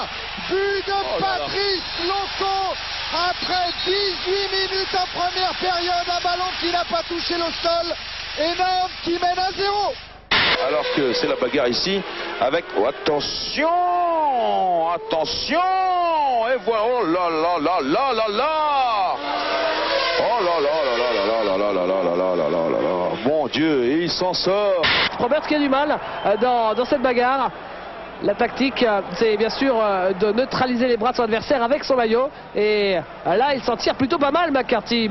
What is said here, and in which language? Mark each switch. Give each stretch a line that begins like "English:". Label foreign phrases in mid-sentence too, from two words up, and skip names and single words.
French: But de Patrice Loco après 18 minutes en première période, un ballon qui n'a pas touché le sol et Nantes qui mène à 0. Alors que c'est la bagarre ici avec... Oh, attention! Et voilà... Oh là là là là là là! Oh là là là là là là là là là là là là là là! Mon Dieu, et il s'en sort! Robert qui a du mal dans cette bagarre. La tactique, c'est bien sûr de neutraliser les bras de son adversaire avec son maillot. Et là, il s'en tire plutôt pas mal, McCarthy.